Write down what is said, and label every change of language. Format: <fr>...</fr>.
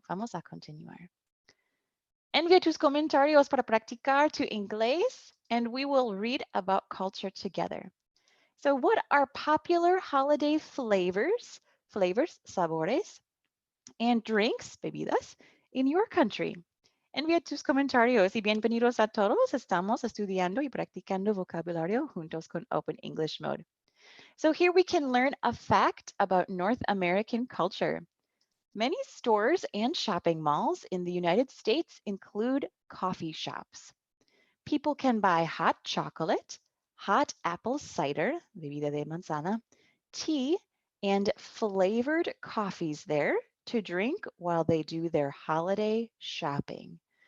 <es>Vamos a continuar. Envía tus comentarios para practicar tu inglés,</es> <en>and we will read about culture together. So what are popular holiday flavors,</en> <es>sabores,</es> <en>and drinks,</en> <es>bebidas,</es> <en>in your country?</en> <es>Envía tus comentarios y bienvenidos a todos. Estamos estudiando y practicando vocabulario juntos con Open English Mode.</es> <en>So here we can learn a fact about North American culture. Many stores and shopping malls in the United States include coffee shops. People can buy hot chocolate, hot apple cider,</en> <es>bebida de manzana,</es> <en>tea, and flavored coffees there to drink while they do their holiday shopping.</en>